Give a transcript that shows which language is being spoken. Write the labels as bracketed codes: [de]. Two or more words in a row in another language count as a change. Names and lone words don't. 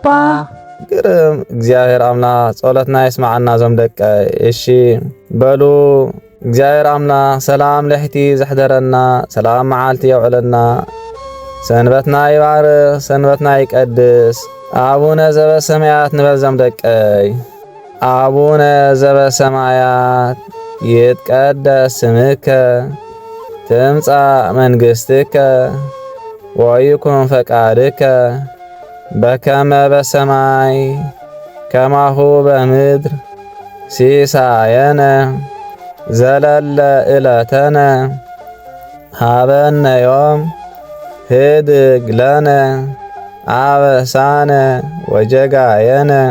[ti] ግርም እግዚአብሔር አምላክ ጸሎትና ይስማዓና ዞም ደቀይ እሺ በሉ እግዚአብሔር አምላክ ሰላም ለሕቲ ዘሕደረና ሰላም መዓልቲ የውዕለና ሰንበትና ይባርኽ ሰንበትና ይቀድስ [gez] አቡነ ዘበሰማያት [ti] ንበል ዞም ደቀይ አቡነ [gez] ዘበሰማያት ይትቀደስ ስምከ ትምጻእ መንግሥትከ ወይኩን ፈቃድከ በከመ በሰማይ ከማሁ በምድር ሲሳየነ ዘለለ ዕለተነ ሀበነ ዮም ህድግ ለነ አበሳነ ወጀጋየነ